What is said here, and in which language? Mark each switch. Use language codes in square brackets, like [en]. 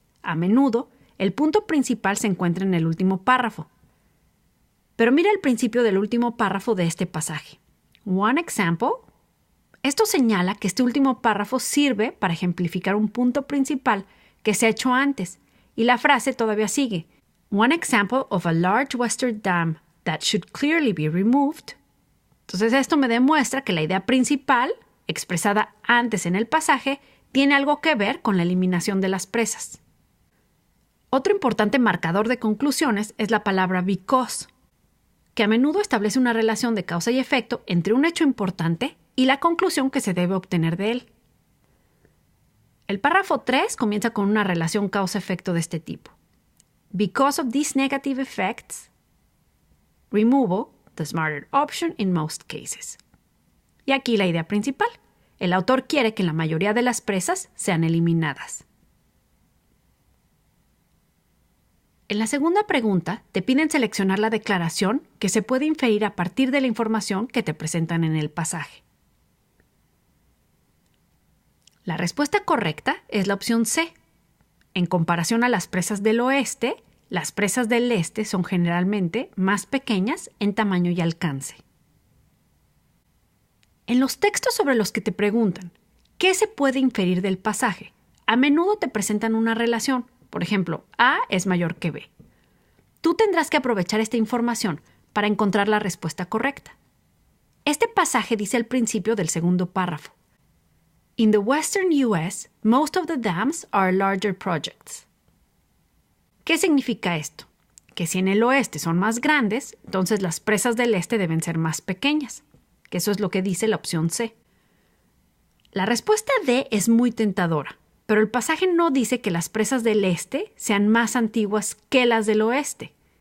[es] A menudo, el punto principal se encuentra en el último párrafo. Pero mira el principio del último párrafo de este pasaje. [en] One example. [es] Esto señala que este último párrafo sirve para ejemplificar un punto principal que se ha hecho antes, y la frase todavía sigue. [en] One example of a large western dam that should clearly be removed. [es] Entonces esto me demuestra que la idea principal, expresada antes en el pasaje, tiene algo que ver con la eliminación de las presas. Otro importante marcador de conclusiones es la palabra because, que a menudo establece una relación de causa y efecto entre un hecho importante y la conclusión que se debe obtener de él. El párrafo 3 comienza con una relación causa-efecto de este tipo. [en] Because of these negative effects, removal the smarter option in most cases. [es] Y aquí la idea principal. El autor quiere que la mayoría de las presas sean eliminadas. En la segunda pregunta, te piden seleccionar la declaración que se puede inferir a partir de la información que te presentan en el pasaje. La respuesta correcta es la opción C. En comparación a las presas del oeste, las presas del este son generalmente más pequeñas en tamaño y alcance. En los textos sobre los que te preguntan ¿qué se puede inferir del pasaje? A menudo te presentan una relación. Por ejemplo, A es mayor que B. Tú tendrás que aprovechar esta información para encontrar la respuesta correcta. Este pasaje dice al principio del segundo párrafo. [en] In the western US, most of the dams are larger projects. [es] ¿Qué significa esto? Que si en el oeste son más grandes, entonces las presas del este deben ser más pequeñas. Que eso es lo que dice la opción C. La respuesta D es muy tentadora, pero el pasaje no dice que las presas del este sean más antiguas que las del oeste.